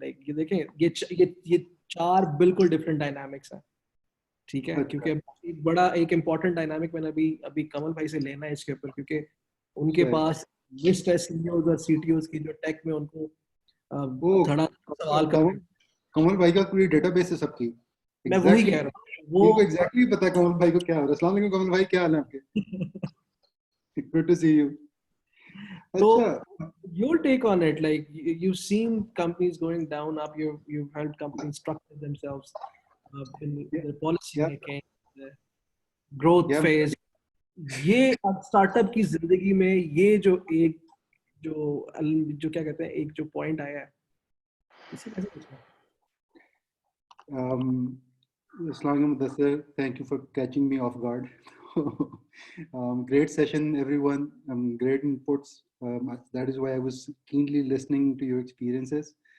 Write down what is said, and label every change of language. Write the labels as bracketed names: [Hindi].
[Urdu] Like یہ دیکھیں یہ چار بالکل different dynamics ہیں, ٹھیک ہے, کیونکہ ایک بڑا ایک important dynamic میں نے ابھی کمل بھائی سے لینا ہے اس کے اوپر, کیونکہ ان کے پاس لسٹ ہے CEOs اور CTOs کی جو ٹیک میں ان کو دھڑا سوال کر. کمل بھائی کا پوری ڈیٹا بیس ہے سب کی. میں وہی کہہ رہا ہوں, وہ ایگزیکٹلی پتا ہے کمل بھائی کو کیا ہو رہا ہے. السلام علیکم کمل بھائی, کیا حال ہے آپ کے؟ [English] Good to see you. So your take on it, like you've seen companies going down up, you've helped companies structure themselves in the policy making, the growth phase. [Urdu] یہ اسٹارٹ اپ کی زندگی میں یہ جو ایک جو کیا کہتے ہیں ایک جو پوائنٹ آیا ہے, اسے کیسے دیکھنا ہے؟ [English] السلام علیکم Mudassir, thank you for catching me off guard. Great session everyone, great inputs. That is why I was keenly listening to your experiences.